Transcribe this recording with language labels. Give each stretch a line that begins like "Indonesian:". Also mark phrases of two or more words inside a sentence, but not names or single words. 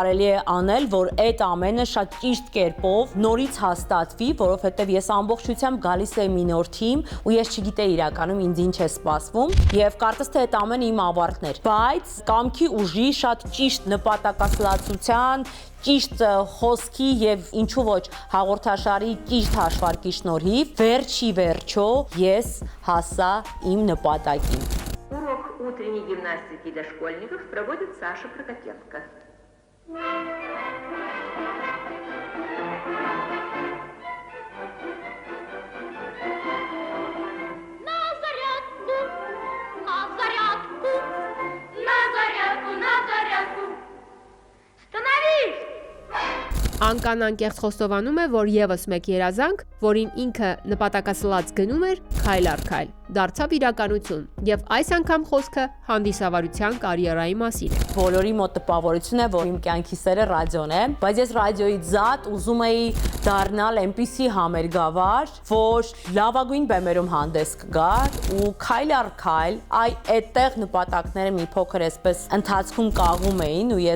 Armenian: է անել, որ այդ ամենը շատ ճիշտ կերպով նորից հաստատվի, որովհետև ես ամբողջությամբ գալիս եմ մի նոր թիմ ու ես չգիտեի իրականում ինձ ինչ է սպասվում եւ կարծես թե այդ ամենը իմ ավարտն էր, բայց կամքի ուժի շատ ճիշտ նպատակասլացության ճիշտ խոսքի եւ ինչու ոչ հաղորդաշարի ճիշտ հաշվարկի շնորհիվ վերջի վերջո ես հասա իմ նպատակին։
Russian: Урок утренней гимнастики для школьников проводит Саша Прокопенко. На зарядку, на зарядку, на зарядку, на зарядку. Становись!
Armenian: Անկան անկեղծ խոստովանում է, որ եւս մեկ երազանք, որին ինքը նպատակասլաց գնում էր քայլ առ քայլ, դարձավ իրականություն եւ այս անգամ խոսքը հանդիսավարության կարիերայի մասին է։ Բոլորի մոտ տպավորություն է, որ իմ կյանքի սերը ռադիոն է, բայց ես ռադիոյից զատ ուզում էի դառնալ այնպիսի համերգավար, որ լավագույն բեմերում հանդես կգար ու քայլ առ քայլ այդտեղ նպատակները մի փոքր էսպես ընթացքում կաղում էին ու